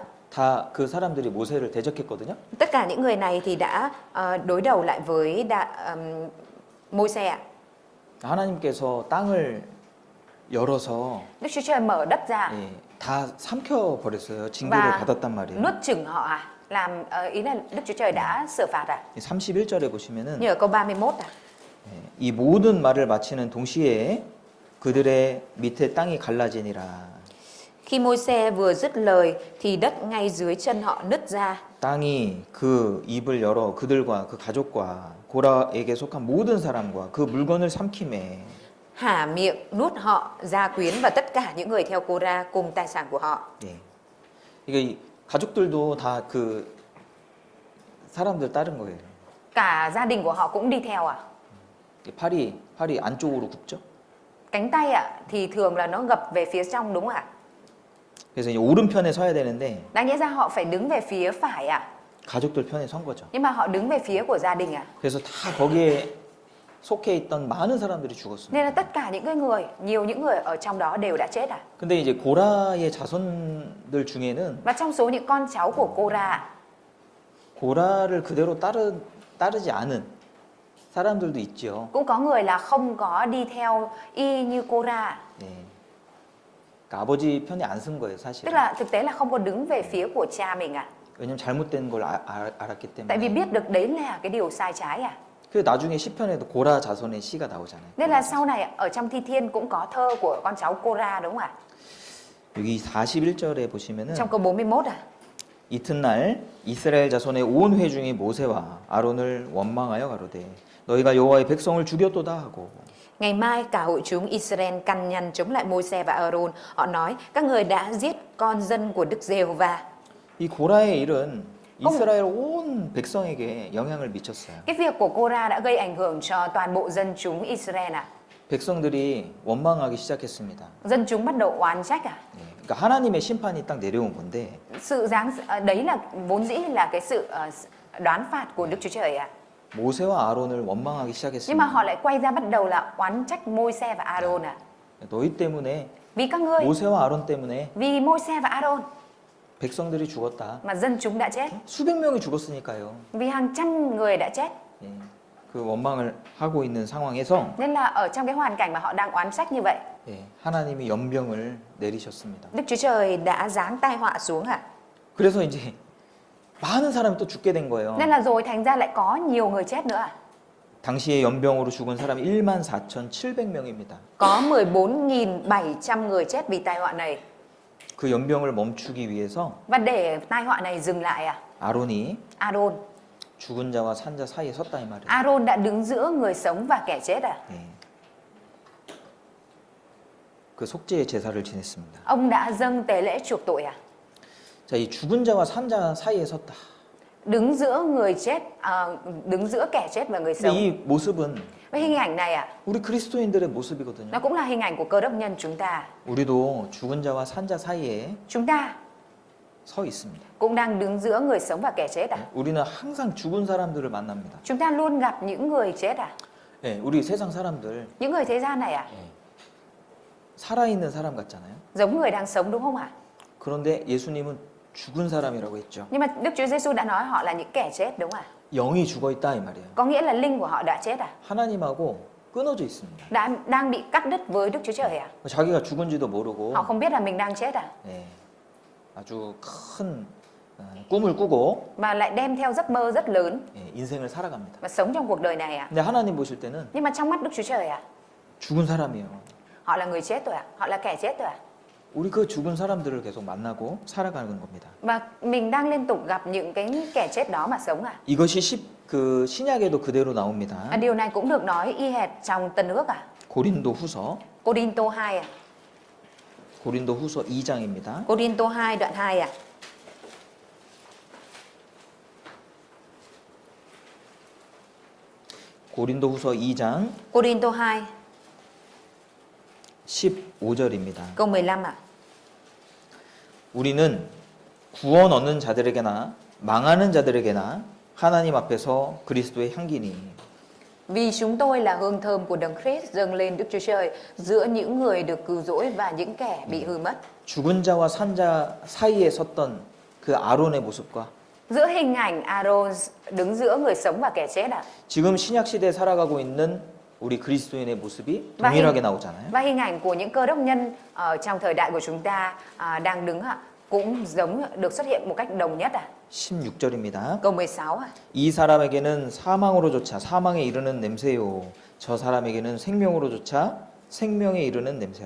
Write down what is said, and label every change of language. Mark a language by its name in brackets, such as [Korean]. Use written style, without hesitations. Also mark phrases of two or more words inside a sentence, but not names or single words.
[Korean] 다 그 사람들이 모세를 대적했거든요. [Vietnamese] Tất cả những người này thì đã đối đầu lại với Môi-se. [Korean] 하나님께서 땅을 열어서 [Vietnamese] Đức Chúa Trời mở đất ra [Korean] 예, 다 삼켜 버렸어요. 징계를 [Vietnamese] và [Korean] 받았단 말이에요. [Vietnamese] nuốt chửng họ à? Làm ý là Đức Chúa Trời đã xử phạt à? [Korean] 31절에 보시면은 [Vietnamese] Như ở câu 31 à? [Korean] 예, 이 모든 말을 마치는 동시에 그들의 밑에 땅이 갈라지니라. [Vietnamese] Khi Môi-se vừa dứt lời thì đất ngay dưới chân họ nứt ra. [Korean] 땅이 그 입을 열어 그들과 그 가족과 고라에게 속한 모든 사람과 그 물건을 삼킴에 [Vietnamese] Hả miệng nuốt họ, gia quyến và tất cả những người theo Cô-ra cùng tài sản của họ. [Korean] 예. 이게 이 가족들도 다 그 사람들 따른 거예요. [Vietnamese] Cả gia đình của họ cũng đi theo à? [Korean] 이 팔이 안쪽으로 굽죠. [Vietnamese] Cánh tay ạ thì thường là nó gập về phía trong đúng không ạ? [Korean] 그래서 이제 오른편에 서야 되는데 [Vietnamese] Đáng nhẽ ra họ phải đứng về phía phải ạ. [Korean] 가족들 편에 선 거죠. [Vietnamese] Nhưng mà họ đứng về phía của gia đình ạ. [Korean] 그래서 다 거기에 속해 있던 많은 사람들이 죽었습니다. [Vietnamese] Nên là tất cả những cái người, nhiều những người ở trong đó đều đã chết à. [Korean] 근데 이제 고라의 자손들 중에는 [Vietnamese] Và trong số những con cháu của Cô-ra, [Korean] 고라를 그대로 따르지 않은 사람들도 있죠. [Vietnamese] cũng có người là không có đi theo y như Cô-ra. [Korean] 네. 그러니까 아버지 편에 안 쓴 거예요, 사실. [Vietnamese] Tức là thực tế là không có đứng về phía của cha mình à. [Korean] 왜냐면 잘못된 걸 알았기 [Vietnamese] Tại vì [Korean] 때문에. [Vietnamese] biết được đấy là cái điều sai trái à. [Korean] 그래서 나중에 시편에도 고라 자손의 시가 나오잖아요. [Vietnamese] Nên là sau này ở trong Thi Thiên cũng có thơ của con cháu Cô-ra đúng không ạ? [Korean] 여기 41절에 보시면은 [Vietnamese] Trong câu 41 à. [Korean] 이튿날 이스라엘 자손의 온 회중이 모세와 아론을 원망하여 가로되 너희가 여호와의 백성을 죽였도다 하고 [Vietnamese] Ngày mai cả hội chúng Israel căn nhằn chống lại Môi-se và Aaron. Họ nói, các người đã giết con dân của Đức Giê-hô-va. [Korean] 이 고라의 일은 이스라엘 온 백성에게 영향을 미쳤어요. [Vietnamese] Cái việc của Cô-ra đã gây ảnh hưởng cho toàn bộ dân chúng Israel ạ. [Korean] 백성들이 원망하기 시작했습니다. [Vietnamese] Dân chúng bắt đầu oán trách à? [Korean] 예, 그러니까 하나님의 심판이 딱 내려온 건데 [Vietnamese] Đấy là vốn dĩ là cái sự đoán phạt của Đức Chúa Trời ạ. [Korean] 모세와 아론을 원망하기 [Vietnamese] Nhưng mà [Korean] 시작했습니다. [Vietnamese] họ lại quay ra bắt đầu là oán trách Môi-se và Aaron ạ. [Korean] 너희 때문에 [Vietnamese] Vì các ngươi, [Korean] 모세와 아론 때문에 [Vietnamese] vì Môi-se và Aaron [Korean] 백성들이 죽었다. [Vietnamese] mà dân chúng đã chết. [Korean] 수백 명이 죽었으니까요. [Vietnamese] Vì hàng trăm người đã chết. [Korean] 예, 그 원망을 하고 있는 상황에서 [Vietnamese] Nên là ở trong cái hoàn cảnh mà họ đang oán trách như vậy, [Korean] 예, 하나님이 연병을 내리셨습니다. [Vietnamese] Đức Chúa Trời đã giáng tai họa xuống ạ. [Korean] 그래서 이제 많은 사람이 또 죽게 된 거예요. [Vietnamese] Nên là rồi thành ra lại có nhiều người chết nữa ạ. [Korean] 당시에 연병으로 죽은 사람이 14,700명입니다. [Vietnamese] Có 14.700 người chết vì tai họa này. [Korean] 그 연병을 멈추기 위해서 [Vietnamese] Và để tai họa này dừng lại à, [Korean] 아론이 [Vietnamese] Aaron [Korean] 죽은 자와 산 자 사이에 섰다 이 말이에요. [Vietnamese] Aaron đã đứng giữa người sống và kẻ chết à. [Korean] 예. 그 속죄의 제사를 지냈습니다. [Vietnamese] Ông đã dâng tế lễ chuộc tội à. [Korean] 자, 이 죽은 자와 산 자 사이에 섰다. [Vietnamese] Đứng giữa người chết, đứng giữa kẻ chết và người [Korean] 근데 [Vietnamese] sống. [Korean] 이 모습은 [Vietnamese] Với hình ảnh này à, [Korean] 우리 그리스도인들의 모습이거든요. [Vietnamese] nó cũng là hình ảnh của cơ đốc nhân chúng ta. [Korean] 우리도 죽은 자와 산 자 사이에 [Vietnamese] Chúng ta [Korean] 서 있습니다. [Vietnamese] cũng đang đứng giữa người sống và kẻ chết à. [Korean] 우리는 항상 죽은 사람들을 만납니다. [Vietnamese] Chúng ta luôn gặp những người chết à. [Korean] 예, 우리 세상 사람들 [Vietnamese] Những người thế gian này à, [Korean] 살아있는 사람 같잖아요. [Vietnamese] giống người đang sống đúng không ạ? [Korean] 그런데 예수님은 죽은 사람이라고 했죠. [Vietnamese] Nhưng mà Đức Chúa Giêsu đã nói họ là những kẻ chết đúng không ạ? [Korean] 영이 죽어 있다 이 말이에요. [Vietnamese] Có nghĩa là linh của họ đã chết à? [Korean] 하나님하고 끊어져 있습니다. [Vietnamese] Đang bị cắt đứt với Đức Chúa Trời à? [Korean] 자기가 죽은지도 모르고 [Vietnamese] Họ không biết là mình đang chết à? [Korean] 예, 아주 큰 꿈을 꾸고 [Vietnamese] Mà lại đem theo giấc mơ rất lớn [Korean] 예, 인생을 살아갑니다. [Vietnamese] và sống trong cuộc đời này à? [Korean] 근데 하나님 보실 때는 [Vietnamese] Nhưng mà trong mắt Đức Chúa Trời à? [Korean] 죽은 사람이에요. [Vietnamese] Họ là người chết rồi à? Họ là kẻ chết rồi à? [Korean] 우리 그 죽은 사람들을 계속 만나고 살아가는 겁니다. [Vietnamese] Và mình đang liên tục gặp những cái kẻ chết đó mà sống à? [Korean] 이것이 그 신약에도 그대로 나옵니다. [Vietnamese] Điều này cũng được nói y hệt trong Tân Ước à? [Korean] 고린도 후서 [Vietnamese] Cô-rinh-tô 2 à? [Korean] 고린도 후서 2장입니다. [Vietnamese] Cô-rinh-tô 2 đoạn 2 à? [Korean] 고린도 후서 2장 [Vietnamese] Cô-rinh-tô 2 [Korean] 15절입니다. [Vietnamese] câu 15 à? [Korean] 우리는 구원 얻는 자들에게나 망하는 자들에게나 하나님 앞에서 그리스도의 향기니 [Vietnamese] Vì chúng tôi là hương thơm của Đấng Christ dâng lên Đức Chúa Trời giữa những người được cứu rỗi và những kẻ bị hư mất. [Korean] 죽은 자와 산 자 사이에 섰던 그 아론의 모습과 [Vietnamese] Giữa hình ảnh Aaron đứng giữa người sống và kẻ chết à? [Korean] 지금 신약 시대에 살아가고 있는 우리 그리스도인의 모습이 [Vietnamese] Và [Korean] 동일하게 나오잖아요. [Vietnamese] và hình ảnh của những cơ đốc nhân ở trong thời đại của chúng ta đang đứng cũng giống được xuất hiện một cách đồng nhất à? [Korean] 16절입니다. [Vietnamese] Câu 16 à? [Korean] 이 사람에게는 사망으로조차 사망에 이르는 냄새요 저 사람에게는 생명으로조차 생명에 이르는 냄새라.